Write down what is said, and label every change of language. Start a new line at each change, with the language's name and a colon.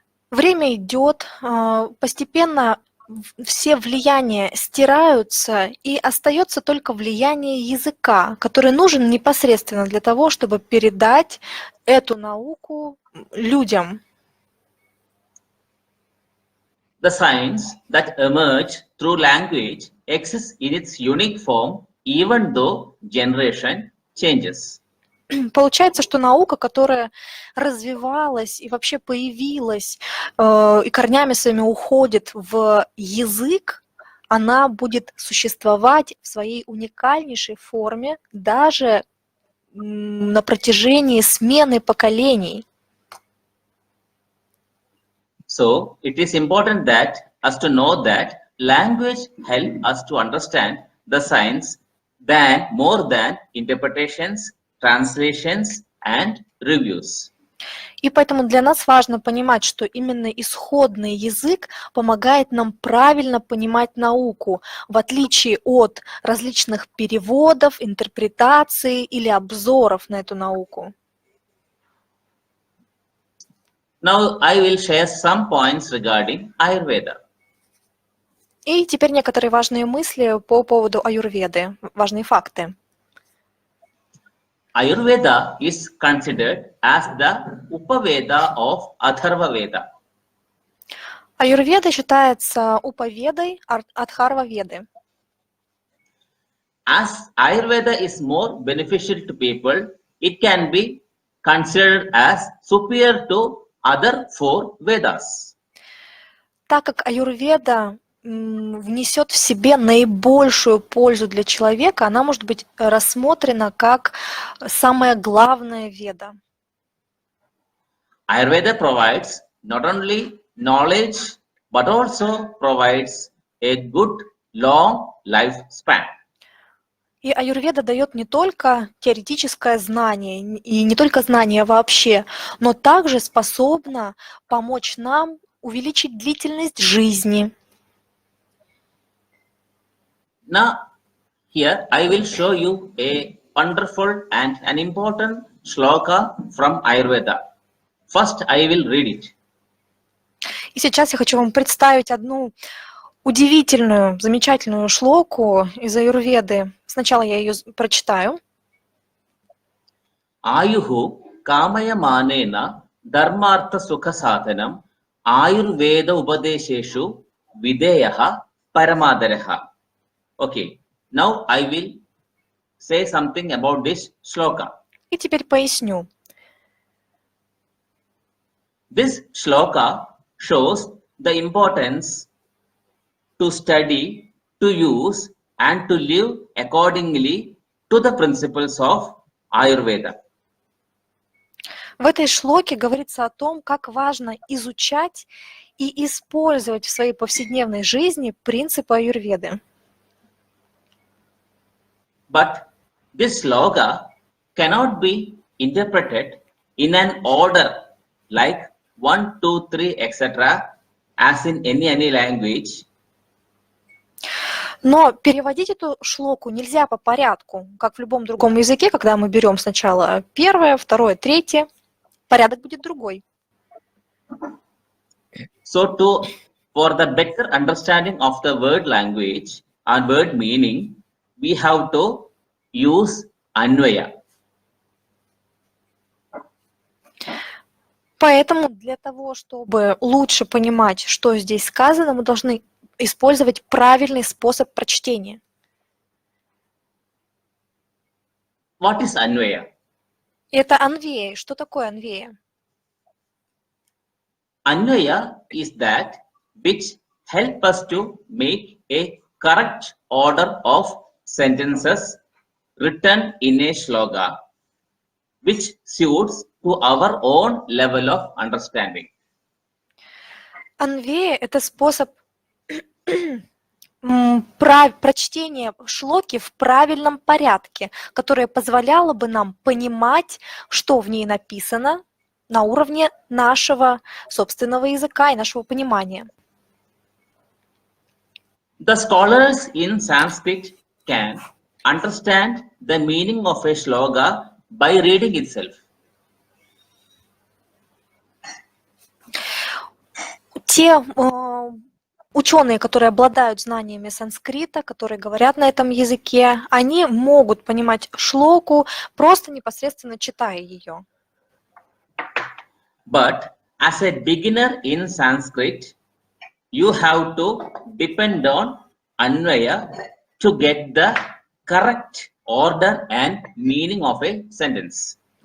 Russian: Время идет, постепенно все влияния стираются, и остается только влияние языка, который нужен непосредственно для того, чтобы передать эту науку людям.
English: The science that emerged through language exists in its unique form, even though generation changes.
Russian: Получается, что наука, которая развивалась и вообще появилась, и корнями своими уходит в язык, она будет существовать в своей уникальнейшей форме даже на протяжении смены поколений.
English: So, it is important that us to know that language helps us to understand the science more than interpretations, translations and reviews.
Russian: И поэтому для нас важно понимать, что именно исходный язык помогает нам правильно понимать науку, в отличие от различных переводов, интерпретаций или обзоров на эту науку.
English: Now I will share some points regarding Ayurveda.
Russian: И теперь некоторые важные мысли по поводу аюрведы, важные факты.
English: Ayurveda is considered as the Upaveda of Atharva Veda.
Russian: Аюрведа считается уповедой Адхарва-веды.
English: As Ayurveda is more beneficial to people, it can be considered as superior to other four Vedas.
Russian: Так как аюрведа внесет в себе наибольшую пользу для человека, она может быть рассмотрена как самая главная веда.
English: Ayurveda provides not only knowledge but also provides a good long lifespan.
Russian: И аюрведа дает не только теоретическое знание, и не только знание вообще, но также способна помочь нам увеличить длительность жизни.
English: Now, here I will show you a wonderful and an important shloka from Ayurveda. First, I will read it.
Russian: И сейчас я хочу вам представить одну удивительную, замечательную шлоку из аюрведы. Сначала я ее прочитаю.
Sanskrit: Ayuhu kamayamānena dharmartha sukha sadhanam Ayurveda upadesheshu videyaha paramadaraha.
English: Okay, now I will say something about this shloka.
Russian: И теперь поясню.
English: This shloka shows the importance to study, to use and to live accordingly to the principles of Ayurveda.
Russian: В этой шлоке говорится о том, как важно изучать и использовать в своей повседневной жизни принципы аюрведы.
English: But this shloka cannot be interpreted in an order like 1, 2, 3, etc. as in any language.
Russian: Но переводить эту шлоку нельзя по порядку, как в любом другом языке, когда мы берем сначала первое, второе, третье, порядок будет другой.
English: So for the better understanding of the word language and word meaning, we have to use Anvaya.
Russian: Поэтому для того, чтобы лучше понимать, что здесь сказано, мы должны использовать правильный способ прочтения.
English: What is Anvaya?
Russian: Это анвея. Что такое анвея?
English: Anvaya is that which help us to make a correct order of sentences written in a shloka, which suits to our own level of understanding.
Russian: Анвея – это способ прочтения шлоки в правильном порядке, которое позволяло бы нам понимать, что в ней написано на уровне нашего собственного языка и нашего понимания.
English: The scholars in Sanskrit can understand the meaning of a shloka by reading itself.
Russian: Те ученые, которые обладают знаниями санскрита, которые говорят на этом языке, они могут понимать шлоку, просто непосредственно читая ее.
English: But as a beginner in Sanskrit, you have to depend on Anvaya to get the correct order and meaning of a sentence.